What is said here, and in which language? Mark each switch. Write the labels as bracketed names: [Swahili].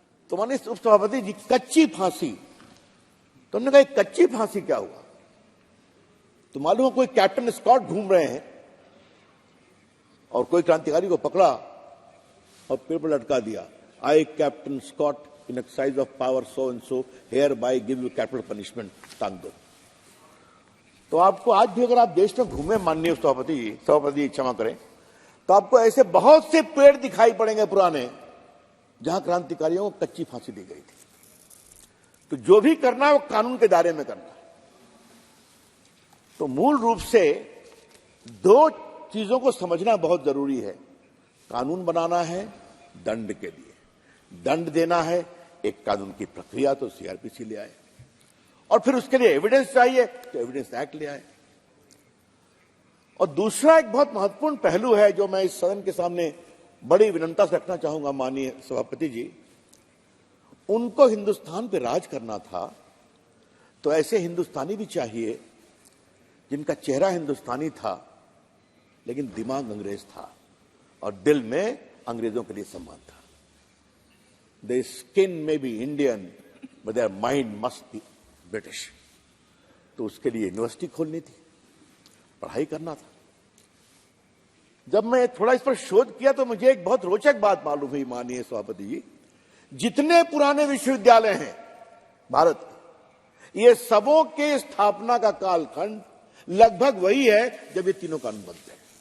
[Hindi] तो माननीय उपसभापति जी, कच्ची फांसी, तो हमने कहा कच्ची फांसी क्या हुआ? तो मालूम है कोई कैप्टन स्कॉट घूम रहे हैं और कोई क्रांतिकारी को पकड़ा और पेड़ पर लटका दिया। [English] I captain Scott in exercise of power so and so, hereby give you capital punishment, [Hindi] टांग दो। तो आपको आज भी अगर आप देश में घूमे, माननीय सभापति जी क्षमा करें, तो आपको ऐसे बहुत से पेड़ दिखाई पड़ेंगे पुराने, जहां क्रांतिकारियों को कच्ची फांसी दी गई थी। तो जो भी करना है वो कानून के दायरे में करना है। तो मूल रूप से दो चीजों को समझना बहुत जरूरी है। कानून बनाना है दंड के लिए, दंड देना है एक कानून की प्रक्रिया, तो सीआरपीसी ले आए, और फिर उसके लिए एविडेंस चाहिए तो एविडेंस एक्ट ले आए। और दूसरा एक बहुत महत्वपूर्ण पहलू है जो मैं इस सदन के सामने बड़ी विनम्रता से रखना चाहूंगा, माननीय सभापति जी, उनको हिंदुस्तान पे राज करना था तो ऐसे हिंदुस्तानी भी चाहिए जिनका चेहरा हिंदुस्तानी था लेकिन दिमाग अंग्रेज था और दिल में अंग्रेजों के लिए सम्मान था। [English] Their skin may be Indian, but their mind must be British. [Hindi] तो उसके लिए यूनिवर्सिटी खोलनी थी, पढ़ाई करना था। जब मैं थोड़ा इस पर शोध किया तो मुझे एक बहुत रोचक बात मालूम हुई, माननीय सभापति जी, जितने पुराने विश्वविद्यालय हैं भारत के, ये सबों के स्थापना का कालखंड लगभग वही है जब ये तीनों कानून बनते हैं।